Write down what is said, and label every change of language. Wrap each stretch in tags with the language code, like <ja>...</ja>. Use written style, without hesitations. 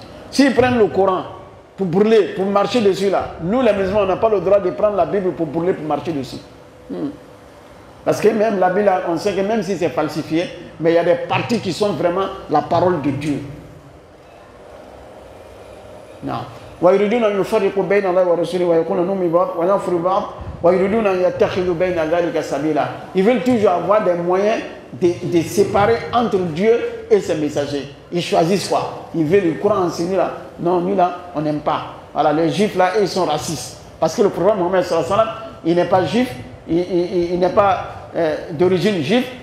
<fr>S'ils prennent le Coran pour brûler, pour marcher dessus là, nous les musulmans, on n'a pas le droit de prendre la Bible pour brûler, pour marcher dessus. Parce que même la Bible, on sait que même si c'est falsifié, mais il y a des parties qui sont vraiment la parole de Dieu. Non.</fr> <ar>ويريدون أن يفرقوا بين الله ورسوله ويقولون نؤمن ببعض ونكفر ببعض ويريدون أن يتخذوا بين ذلك سبيلا.</ar> <fr>Ils veulent toujours avoir des moyens de séparer entre Dieu et ses messagers. Ils choisissent quoi? Ils veulent le Coran enseigner là. Non, nous là, on n'aime pas. Voilà, les juifs là, ils sont racistes. Parce que le prophète Mohammed sallallahu alayhi wa sallam, il n'est pas juif, il n'est pas d'origine juive.</fr>